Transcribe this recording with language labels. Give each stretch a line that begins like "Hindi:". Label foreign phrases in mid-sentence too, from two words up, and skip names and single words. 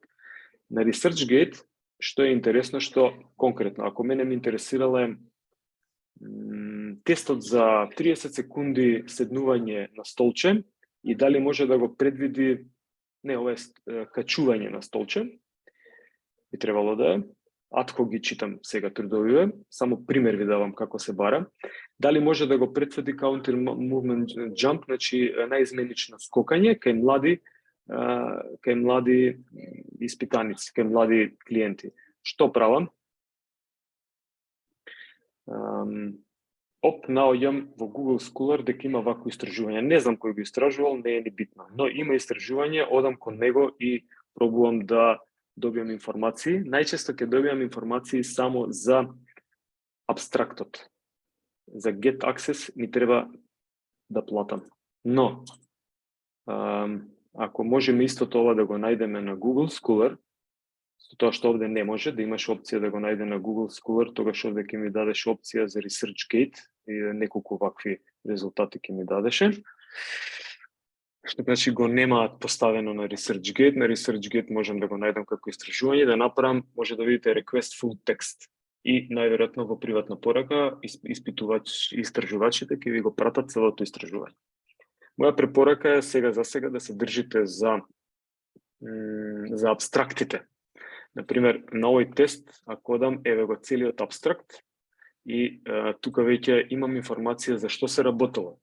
Macedonian: На ResearchGate, што е интересно, што конкретно, ако мене ме интересирале тестот за 30 секунди седнување на столче и дали може да го предвиди, ова е качување на столче, би требало да е, атко ги читам сега трудовиве, само пример ви давам како се бара. Дали може да го предвиди
English: counter movement jump,
Macedonian: значи наизменично скокање кај млади испитаници, кај млади клиенти. Што правам? Наоѓам во Google Scholar дека има вакво истражување. Не знам кој го истражувал, не е ни битно, но има истражување, одам кон него и пробувам да добијам информации. Најчесто ќе добијам информации само за абстрактот. За
English: get access
Macedonian: ми треба да платам. Но, ако можеме истото ова да го најдеме на Google Scholar, тоа што овде не може, да имаш опција да го најде на Google Scholar, тогаш овде ќе ми дадеш опција за ResearchGate и неколку вакви резултати ќе ми дадеше. Што значи го немаат поставено на ResearchGate. На ResearchGate можам да го најдам како истражување, да направам, може да видите
English: request full text.
Macedonian: И најверојатно во приватна порака истражувачите ќе ви го пратат целото истражување. Моја препорака е сега да се држите за абстрактите. Например, на овој тест, ако дам еве го целиот абстракт и тука веќе имам информација за што се работело.